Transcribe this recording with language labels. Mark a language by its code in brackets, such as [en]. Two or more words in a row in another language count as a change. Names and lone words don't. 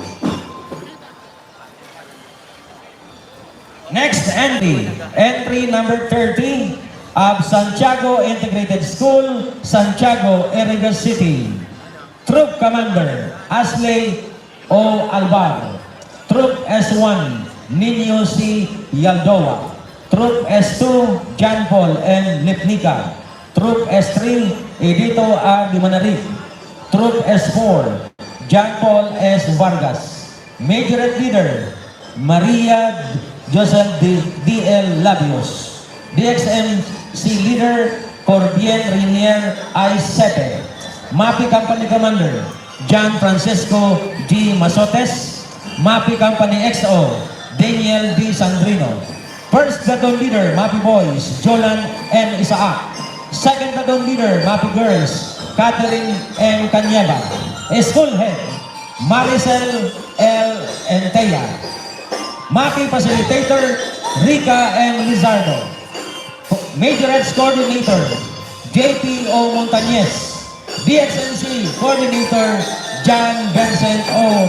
[en] Next entry number 30 of Santiago Integrated School, Santiago, Iriga City. Troop Commander, Asley O. Alvar. Troop S1, Nino C. Yaldoa. Troop S2, John Paul N. Lipnica. Troop S3, Edito R. Dimanarik. Troop S4, John Paul S. Vargas. Majorette leader, Maria Joseph D.L. Labios. DXMC leader, Corbien Rinier I. Sete. MAPI Company Commander, John Francisco D. Masotes. MAPI Company XO, Daniel D. Sandrino. First Platoon leader, MAPI Boys, Jolan N. Isaac. Second Platoon leader, MAPI Girls, Catherine N. Canyeba. School head, Maricel L. Enteya. MAPI Facilitator, Rica N. Lizardo. Majorettes Coordinator, JP O. Montañez. DXNC Coordinator, John Vincent O.